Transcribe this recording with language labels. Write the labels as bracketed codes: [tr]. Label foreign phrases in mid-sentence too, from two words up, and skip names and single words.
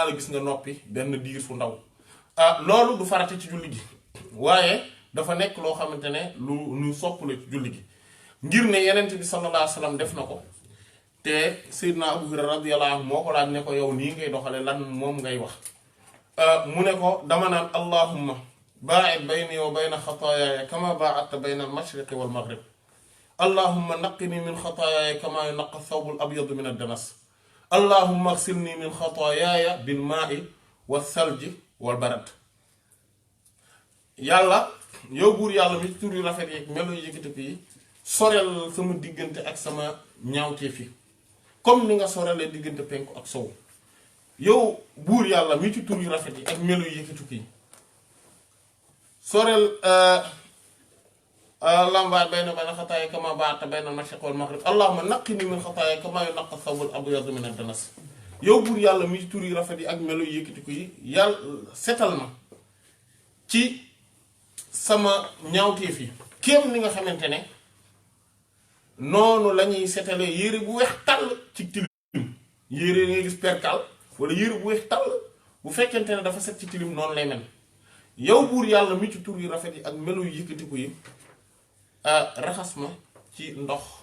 [wo] la gis nga noppi benn diir fu ndaw loolu du farate ci julli gi waaye dafa nekk loo xamante ne lu sopp la ci julli gi ngir ne yenent bi [ar] صلى الله عليه وسلم [wo] def na ko te Seydina Abu Hurayra [ar] رضي الله عنه [wo] moo ko laaj ne ko yow nii ngay doxale lan moom ngay wax mu ne ko dama naan [ar] اللهم باعد بيني وبين خطاياي كما باعدت بين المشرق والمغرب اللهم نقني من خطاياي كما ينقى الثوب الأبيض من الدنس اللهم اغسلني من خطاياي بالماء والثلج والبرد [wo] yàlla yow buur yàlla mi tur yu rafet yi melo yëkkati ko yi sorel sama diggante ak sama ñaawteef yi comme ni nga sorelee diggante penku ak sow yow buur yàlla mi ci tur yu rafet yi ak melo yëkkati ko yi [ar] sorel لمباي بين خطاياي كما باعدت بين المشرق والمغرب اللهم نقني من خطاياي كما ينقى الثوب الأبيض من الدنس [wo] yow buur yàlla mi ci tur yu rafet yi ak melo yëkkati ko yi yàlla setal ma ci sama ñaawteef yi kéem ni nga xamante ne noonu la ñuy setalee yére bu weex tàll ci tilim yére ngay gis perkal wala yére bu weex tàll bu fekkente ne dafa set ci tilim noonu lay mel yow buur yàlla mi ci tur yu rafet yi ak melo yu yëkkatiku yi raxas ma ci ndox